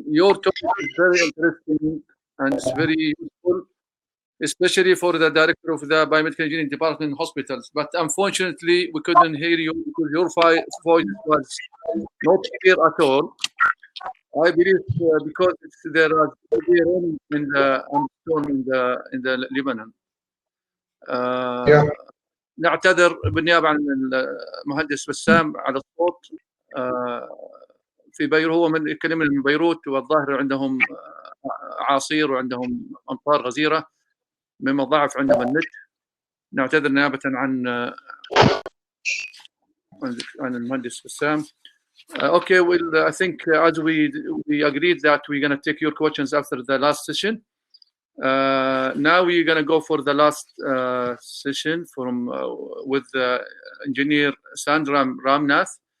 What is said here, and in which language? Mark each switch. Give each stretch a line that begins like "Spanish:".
English: Your topic is very interesting and it's very useful, especially for the director of the Biomedical Engineering Department in hospitals. But unfortunately, we couldn't hear you because your voice was not clear at all. I believe because there are rain in the storm in the Lebanon.
Arabic: نعتذر بالنيابة عن المهندس بسام على الصوت. في بيروت، هو من يكلمنا من بيروت، والظاهر عندهم اعاصير وعندهم امطار غزيره مما ضعف عندهم النت. نعتذر نيابه عن المهندس بسام.
English: Okay, well, I think as we agreed that we're going to take your questions after the last session. Now we're going to go for the last session from with engineer Sundaram Ramnath.